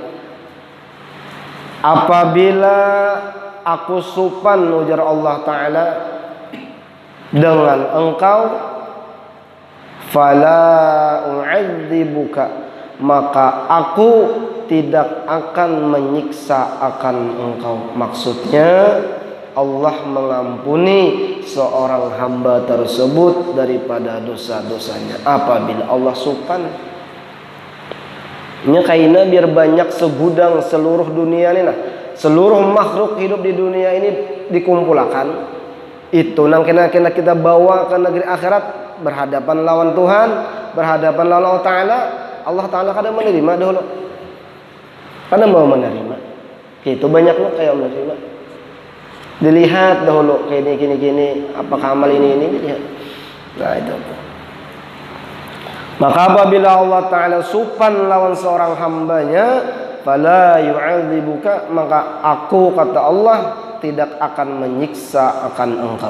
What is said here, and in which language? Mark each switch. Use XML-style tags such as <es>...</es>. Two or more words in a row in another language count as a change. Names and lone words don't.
<id>Apabila aku supan, ujar Allah Ta'ala, dengan engkau,</id> <ar>فلا أعذبك,</ar> <id>maka aku tidak akan menyiksa akan engkau. Maksudnya Allah mengampuni seorang hamba tersebut daripada dosa-dosanya apabila Allah supan.</id> <bjn>Nya kaina biar banyak segudang seluruh dunia ini nah, seluruh makhluk hidup di dunia ini dikumpulkan. Itu nang kena kita bawa ke negeri akhirat, berhadapan lawan Tuhan, berhadapan lawan Allah Ta'ala.</bjn> <id>Allah Ta'ala kadang menerima dulu, kadang mau menerima. Itu banyaknya kayak menerima. Dilihat dahulu kayak gini, apakah amal ini dilihat. Nah itu. Maka apabila Allah Ta'ala supan lawan seorang hambanya,</id> <ar>فلا يعذبك,</ar> <id>maka aku, kata Allah, tidak akan menyiksa akan engkau.</id>